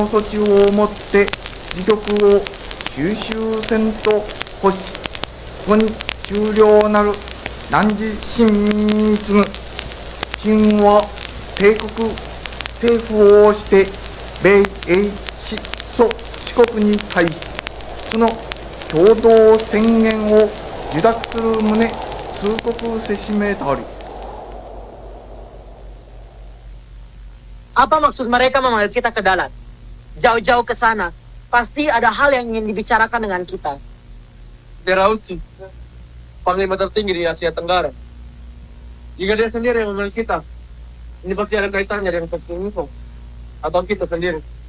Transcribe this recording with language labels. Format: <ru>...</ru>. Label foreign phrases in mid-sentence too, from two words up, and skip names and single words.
<ja>措置をもって自局を収集せんと欲し、ここに終了なる汝親民に次ぐ秦は帝国政府をして米英四祖四国に対し、その共同宣言を受諾する旨通告せしめたり。</ja> <id>Apa maksud mereka memanggil kita ke Dalat? Jauh-jauh ke sana, pasti ada hal yang ingin dibicarakan dengan kita. Derauci, panglima tertinggi di Asia Tenggara. Jika dia sendiri yang memilih kita, ini pasti ada kaitannya dengan Kominfo atau kita sendiri.</id>